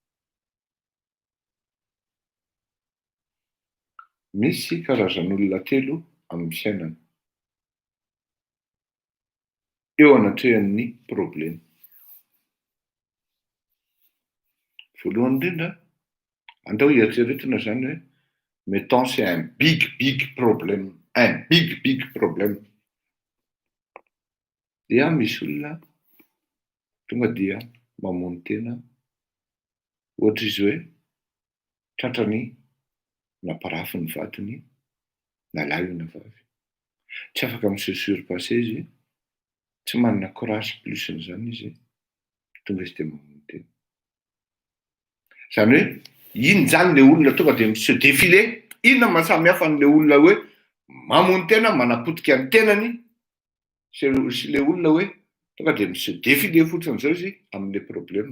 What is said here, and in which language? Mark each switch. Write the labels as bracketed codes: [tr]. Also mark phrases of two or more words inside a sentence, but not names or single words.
[mg] Misy karazan'olona telo amin'ny fiainana. Eo anatrehan'ny problème. Voalohany indrindra, andao eritreretina zany hoe [fr] mettons c'est un big problème. Un big problème. [mg] Dia misy olona tonga dia mamono tena ohatra izy hoe tratrany naparafy ny vatiny na lahy na vavy. Tsy afaka miseho sur-passé izy, tsy manana [fr] courage plus [mg] n'izany izy, tonga izy dia mamono tena. Zany hoe iny zany le olona tonga dia miseho défilé. Inona mahasamy hafa n'le olona hoe mamono tena, manapotika ny tenany, sy le olona hoe tonga dia miseho défilé fotsiny zao izy amin'le problème.